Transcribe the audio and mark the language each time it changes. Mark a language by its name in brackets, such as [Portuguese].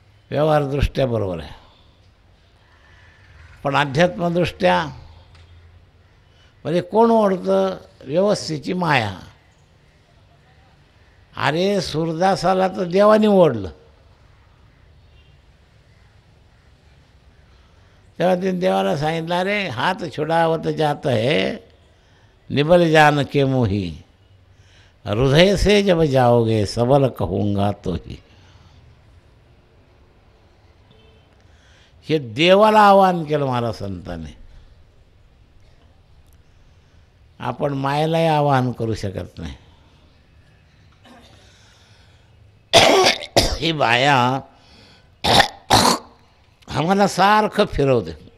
[Marathi] व्यवहारदृष्ट्या बरोबर आहे, पण अध्यात्मदृष्ट्या म्हणजे कोण ओढतं? व्यवस्थेची माया. अरे सूरदासाला तर देवाने ओढलं. तेव्हा तिने देवाला सांगितलं, [Hindi] अरे हात छुड़ावत जात है निबल जान के मोही, हृदय से जब जाओगे सबल कहूँगा तो ही. [Marathi] हे देवाला आवाहन केलं महाराज संतांनी. आपण मायेलाही आवाहन करू शकत नाही. ही बाया आम्हाला सारखं फिरवते.